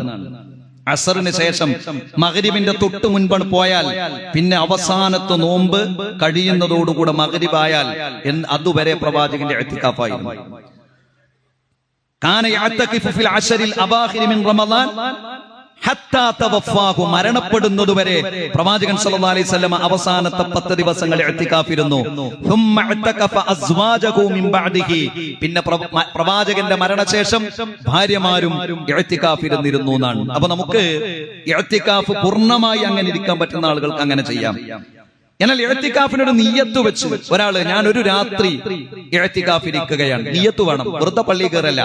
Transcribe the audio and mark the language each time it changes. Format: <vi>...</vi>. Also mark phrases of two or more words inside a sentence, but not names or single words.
<ml>അസറിന് ശേഷം മഗ്രിബിന്റെ തൊട്ട് മുൻപാണ് പോയാൽ പിന്നെ അവസാനത്തെ നോമ്പ് കഴിയുന്നതോടുകൂടെ മഗ്രിബായാൽ അതുവരെ പ്രവാചകന്റെ ഇഅ്തികാഫായിരുന്നു.</ml> <ar>كان يعتكف في العشر الأواخر من رمضان حتى توفاه,</ar> <ml>മരണപ്പെടുന്നതുവരെ പ്രവാചകൻ</ml> <ar>صلى الله عليه وسلم</ar> <ml>അവസാനത്തെ 10 ദിവസങ്ങൾ ഇഅ്തികാഫിരുന്നു.</ml> <ar>ثم اعتكف ازواجه من بعده,</ar> <ml>പിന്നെ പ്രവാചകന്റെ മരണശേഷം ഭാര്യമാരും ഇഅ്തികാഫിരുന്നിരുന്നു എന്നാണ്. അപ്പൊ നമുക്ക് ഇഅ്തികാഫ് പൂർണ്ണമായി അങ്ങനെ ഇരിക്കാൻ പറ്റുന്ന ആളുകൾക്ക് അങ്ങനെ ചെയ്യാം. എന്നാൽ ഇഅ്തികാഫിനൊരു നിയ്യത്ത് വെച്ച് ഒരാള്, ഞാൻ ഒരു രാത്രി ഇഅ്തികാഫിരിക്കുകയാണ്, നിയ്യത്ത് വേണം, വെറുതെ പള്ളി കയറല്ല.</ml>